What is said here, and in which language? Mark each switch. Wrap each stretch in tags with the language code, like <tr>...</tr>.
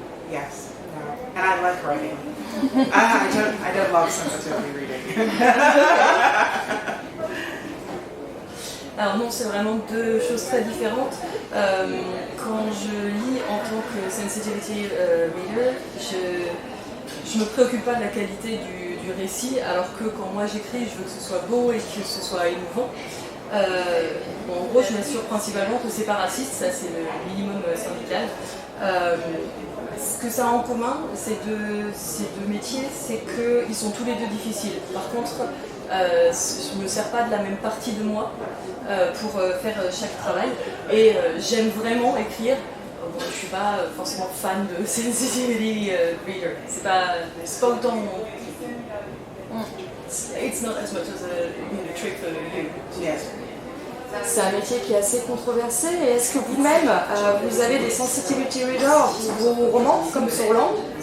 <en>Yes, and I like writing. I don't love sensitivity reading.</en> <fr>Alors non, c'est vraiment 2 choses très différentes. Quand je lis en tant que sensitivity reader, je me préoccupe pas de la qualité du récit, alors que quand moi j'écris, je veux que ce soit beau et que ce soit émouvant. Bon, en gros, je m'assure principalement que c'est pas raciste, ça c'est le minimum syndical. Ce que ça a en commun, ces deux métiers, c'est qu'ils sont tous les deux difficiles. Par contre, je ne me sers pas de la même partie de moi pour faire chaque travail. Et j'aime vraiment écrire. Bon, je ne suis pas forcément fan de sensitivity reader. C'est pas autant mon...</fr> <en>It's not as much as a trick for you. Yes.</en> <fr>C'est un métier qui est assez controversé. Et est-ce que vous-même, vous avez des sensitivity readers pour vos romans, comme Sorrowland?</fr>